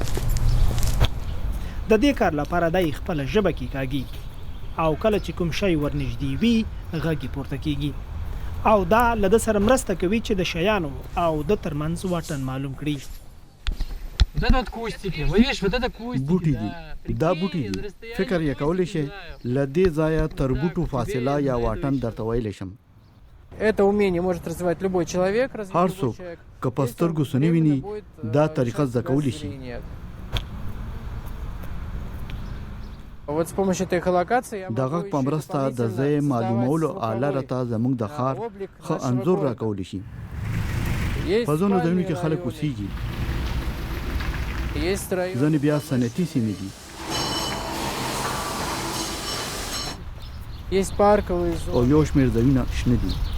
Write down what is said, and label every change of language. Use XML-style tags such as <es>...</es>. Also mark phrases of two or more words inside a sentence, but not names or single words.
<ps>د دې کار لپاره دی خپله ژبه کیکاږي او کله چې کوم شی ورنږدې وي غږ یې پورته کیږي او دا له ده سره مرسته کوي چې د شیانو او د ترمنځ واټن معلوم کړي. بوټي دي، دا بوټي دي، فکر یې کولی شي له دې ځایه تر بوټو فاصله یا واټن درته ویلی شم.</ps> <ru>Это умение может развивать любой человек.</ru> <ps>هر څوک که په سترګو څه نه ویني دا طریقه زده کولی شي.</ps> <ru>Вот с помощью этой эхолокации</ru> <ps>د غږ په مرسته د ځای معلومولو آله راته زموږ د ښار ښه انځور راکولی شي. په ځینو ځایونو کې خلک اوسېږي، ځینې بیا صنعتي سیمې دي او یو شمېر ځایونه شنه دي.</ps>